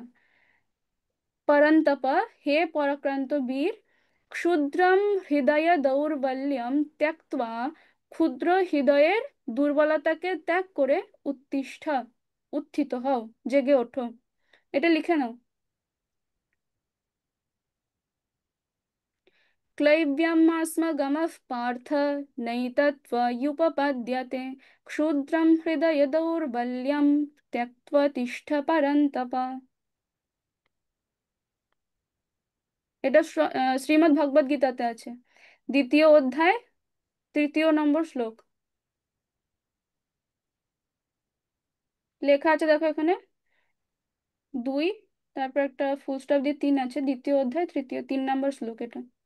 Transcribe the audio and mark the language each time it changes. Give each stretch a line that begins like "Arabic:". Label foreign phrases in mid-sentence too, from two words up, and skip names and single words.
Bangla: পরন্তপ, হে পরাক্রান্ত বীর।
Sanskrit: क्षुद्रम हृदय दौर्बल्यम त्यक्त्वा,
Bangla: ক্ষুদ্র হৃদয়ের দুর্বলতাকে ত্যাগ করে উত্তিষ্ঠ, উত্থিত হও, জেগে ওঠো। এটা লিখে নাও।
Sanskrit: क्लैब्यमास्मगमः पार्थ नैतत्त्वयुपपद्यते। क्षुद्रं हृदयदौर्बल्यं त्यक्त्वा तिष्ठ परन्तप।
Bangla: এটা শ্রীমদ্ ভগবদ গীতাতে আছে, দ্বিতীয় অধ্যায়, তৃতীয় নম্বর শ্লোক। লেখা আছে দেখো এখানে, দুই, তারপর একটা
English: full stop
Bangla: দিয়ে তিন আছে, দ্বিতীয় অধ্যায় তৃতীয় 3 নম্বর শ্লোক এটা।